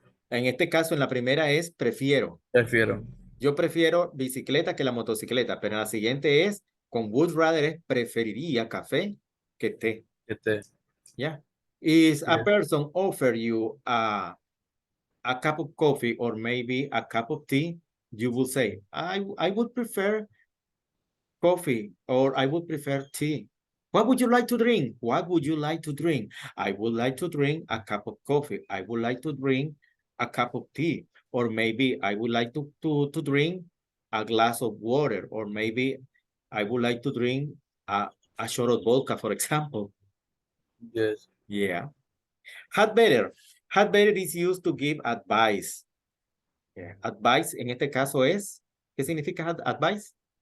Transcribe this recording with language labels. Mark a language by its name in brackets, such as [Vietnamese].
[Spanish] En este caso, en la primera es prefiero. Prefiero. Yo prefiero bicicleta que la motocicleta, pero en la siguiente es, con would rather es preferiría café que té. [English] Yeah. Is a person offer you a cup of coffee or maybe a cup of tea, you will say, I would prefer coffee or I would prefer tea. What would you like to drink? What would you like to drink? I would like to drink a cup of coffee. I would like to drink a cup of tea. Or maybe I would like to drink a glass of water. Or maybe I would like to drink a shot of vodka, for example. Yes. Yeah. Had better. Had better is used to give advice. Yeah. [Spanish] Advice en este caso es, ¿qué significa advice?